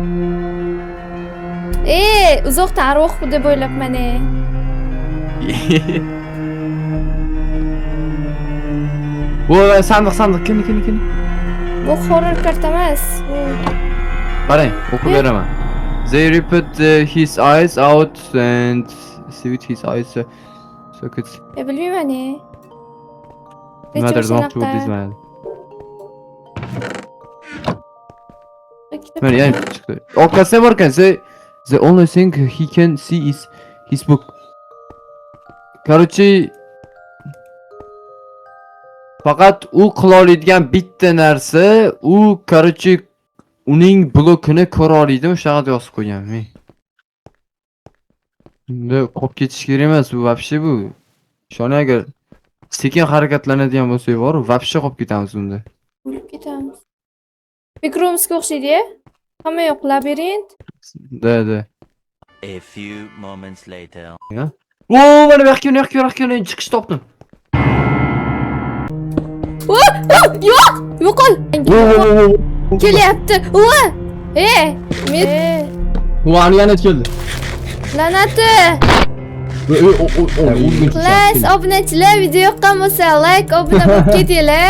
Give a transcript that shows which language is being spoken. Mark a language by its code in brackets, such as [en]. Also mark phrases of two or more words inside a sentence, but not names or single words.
[uz] Uzoqdan arvoh deb o'ylabman. Voy, sandiq, kin. Bu [en] horror kart [uz] emas. Qarang, o'qib beraman. [en] They put his eyes out and see with his eyes sockets. [uz] Bilmayman. Nimadir demoqchi bo'ldingiz mana. Mana yana chiqdi. Orqasida bor ekan. [en] The only thing he can see is his book. [uz] Короче, faqat u qila oladigan bitta narsa, u короче uning blokini ko'ra oladi, o'sha yerda yozib qo'ygan men. Bunda qolib ketish kerak emas, bu вообще bu. Shuni agar sekin harakatlanadigan bo'lsak bor, вообще qolib ketamiz bunda. O'lib ketamiz. Mikromsga o'xshaydi-ya? Hamma yoq labirint. Da. [en] A few moments later. [uz] O, mana bu yoqqa chiqish topdim. Yo'qol. Kelyapti. Ani yana keldi. La'nati. Xalas, obunachilar, video yoqqan bo'lsa, like, obuna bo'lib ketinglar.